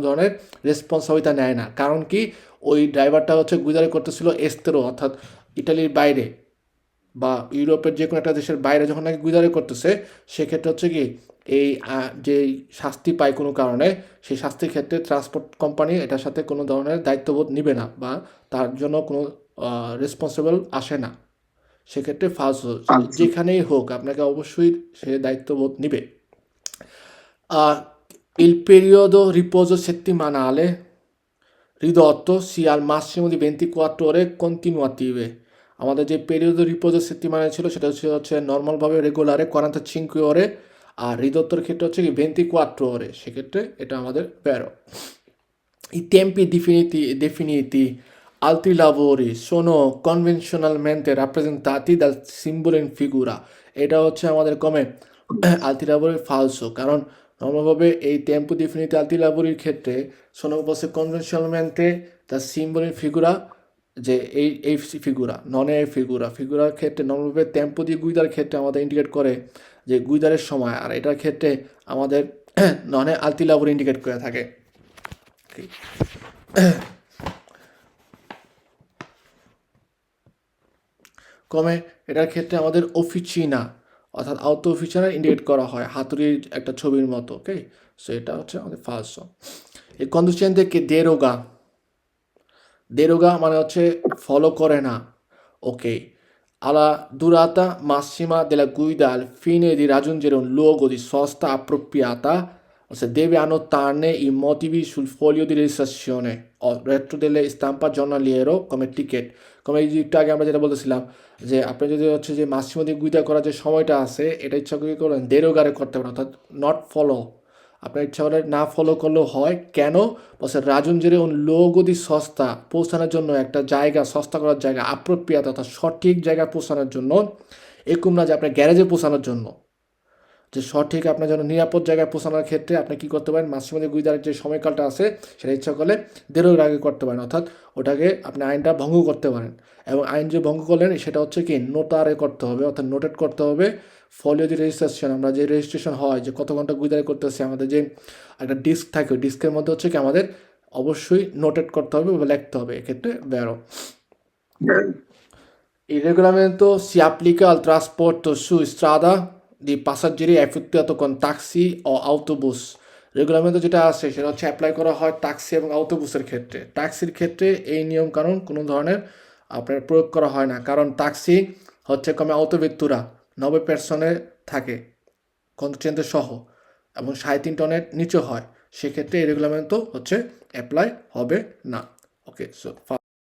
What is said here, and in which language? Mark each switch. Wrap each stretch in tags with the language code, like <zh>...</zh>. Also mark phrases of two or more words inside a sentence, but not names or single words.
<bn>ধরনের রেসপন্সিবিলিটি নেয় না কারণ কি ওই ড্রাইভারটা হচ্ছে গুইদারি করতেছিল এস্তেরো অর্থাৎ ইটালির বাইরে বা ইউরোপের যে কোনো একটা দেশের বাইরে যখন নাকি গুইদারি করতেছে সেক্ষেত্রে হচ্ছে কি এই যে শাস্তি পায় কোনো কারণে সেই শাস্তির ক্ষেত্রে ট্রান্সপোর্ট কোম্পানি এটার সাথে কোনো ধরনের দায়িত্ববোধ নিবে না বা তার জন্য কোনো রেসপন্সিবল আসে না সেক্ষেত্রে ফালস যেখানেই হোক আপনাকে অবশ্যই সে দায়িত্ববোধ নিবে</bn> <it>il periodo riposo settimanale ridotto sia al massimo di 24 ore continuative</it> <bn>আমাদের যে পেরিয়ড রিপোজো settimanale ছিল সেটা হচ্ছে নর্মালভাবে রেগুলারে 45 ore আর রিদত্তর ক্ষেত্রে হচ্ছে কি 24 ore সেক্ষেত্রে এটা আমাদের প্যারো</bn> <it>I tempi definiti altri lavori sono convenzionalmente rappresentati dal simbolo in figura</it> <bn>এটা হচ্ছে আমাদের</bn> <it>come altri lavori falso</it> <bn>কারণ নর্মালভাবে এই</bn> <it>tempo definiti altri lavori</it> <bn>ক্ষেত্রে</bn> <it>sono poste convenzionalmente dal simbolo in figura</it> <bn>যে এই ফিগুরা নন এ ফিগুরার ক্ষেত্রে নর্মালভাবে টেম্পো দিয়ে গুইদার ক্ষেত্রে আমাদের ইন্ডিকেট করে যে গুইদারের সময় আর এটার ক্ষেত্রে আমাদের ননে</bn> <it>altri lavori</it> <bn>ইন্ডিকেট করে থাকে কমে এটার ক্ষেত্রে আমাদের অফিচিনা অর্থাৎ</bn> <it>auto officina</it> <bn>ইন্ডিকেট করা হয় হাতুড়ির একটা ছবির মতো ওকে সো এটা হচ্ছে আমাদের ফালসো এই কন্ডিশনতে কে দেরোগা মানে হচ্ছে ফলো করে না ওকে</bn> <it>alla durata massima della guida al fine di raggiungere un luogo di sosta appropriata se deve annotarne i motivi sul foglio di registrazione o retro delle stampa giornaliero come ticket come</it> <bn>একটু আগে আমরা যেটা বলতেছিলাম যে আপনি যদি হচ্ছে যে মাসিমো দিয়ে গুইদা করার যে সময়টা আছে এটা ইচ্ছা করে করেন দেরোগারে করতে পারেন অর্থাৎ নট ফলো আপনার ইচ্ছা করে না ফলো করলেও হয় কেন বলছে রাজুঞ্জের</bn> <it>un luogo di sosta</it> <bn>পৌঁছানোর জন্য একটা জায়গা সস্তা করার জায়গা আপ্রোপ্রিয়াত অর্থাৎ সঠিক জায়গায় পৌঁছানোর জন্য এরকম না যে আপনার গ্যারেজে পৌঁছানোর জন্য যে সঠিক আপনার জন্য নিরাপদ জায়গায় পৌঁছানোর ক্ষেত্রে আপনি কী করতে পারেন মাসিমো গুইদারের যে সময়কালটা আছে সেটা ইচ্ছা করলে দেড়ের আগে করতে পারেন অর্থাৎ ওটাকে আপনি আইনটা ভঙ্গ করতে পারেন এবং আইন যে ভঙ্গ করলেন সেটা হচ্ছে কি নোটারে করতে হবে অর্থাৎ নোটেট করতে হবে</bn> <it>foglio di registrazione</it> <bn>আমরা যে রেজিস্ট্রেশন হয় যে কত ঘন্টা গুইদারি করতেছি আমাদের যে একটা ডিস্ক থাকে ওই ডিস্কের মধ্যে হচ্ছে কি আমাদের অবশ্যই নোটেট করতে হবে বা লিখতে হবে এক্ষেত্রে বেরো</bn> <it>Il regolamento si applica al trasporto su strada di passeggeri effettuato con taxi o autobus</it> <bn>রেগুলামেন্টে যেটা আছে সেটা হচ্ছে অ্যাপ্লাই করা হয় ট্যাক্সি এবং অটোবুসের ক্ষেত্রে ট্যাক্সির ক্ষেত্রে এই নিয়ম কানুন কোনো ধরনের আপনার প্রয়োগ করা হয় না কারণ ট্যাক্সি হচ্ছে</bn> <it>come autovettura</it> <bn>90 পার্সনে থাকে কন্ট্রেন্টের সহ এবং 3.5 টনের নিচে হয় সেক্ষেত্রে এই রেগুলামেন্টও হচ্ছে অ্যাপ্লাই হবে না ওকে সো</bn>